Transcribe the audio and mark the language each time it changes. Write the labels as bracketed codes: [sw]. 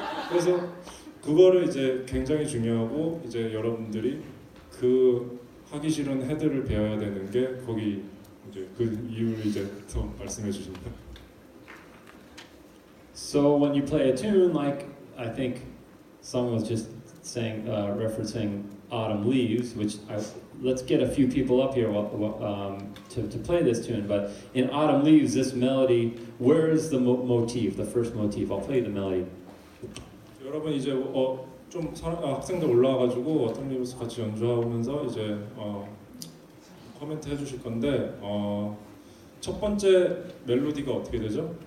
[ko] 그래서 그거를 이제 굉장히 중요하고 이제 여러분들이 그 하기 싫은 헤드를 배워야 되는 게 거기 이제 그 이유를 이제 더 말씀해 주십니다. [en] So when you play a tune, like I think someone was just saying, referencing Autumn Leaves, which let's get a few people up here to play this tune. But in Autumn Leaves, this melody, where is the motif, the first motif? I'll play the melody. [ko] 여러분 이제 좀 학생들 올라와가지고 어떤 리브스 같이 연주하면서 이제 코멘트 해주실 건데 첫 번째 멜로디가 어떻게 되죠?